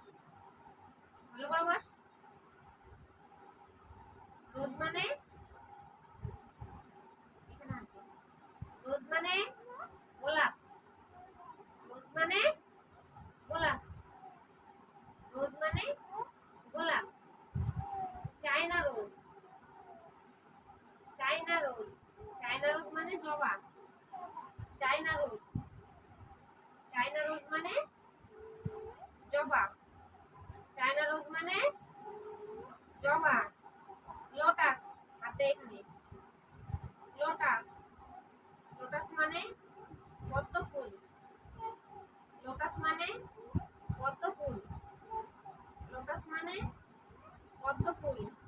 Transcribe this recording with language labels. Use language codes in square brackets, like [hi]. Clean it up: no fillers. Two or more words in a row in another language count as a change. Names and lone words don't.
[bn] ভালো করে বস। Rose মানে এখানে আসবে। Rose মানে গোলাপ। Rose মানে গোলাপ। Rose মানে গোলাপ। [en] China rose. China rose. China rose [bn] মানে জবা। [en] China rose. China rose [bn] মানে জবা। [en] China rose [bn] মানে জবা। লোটাস হাতে এখানে। লোটাস। লোটাস মানে পদ্ম ফুল। লোটাস মানে পদ্ম ফুল। লোটাস মানে পদ্ম ফুল।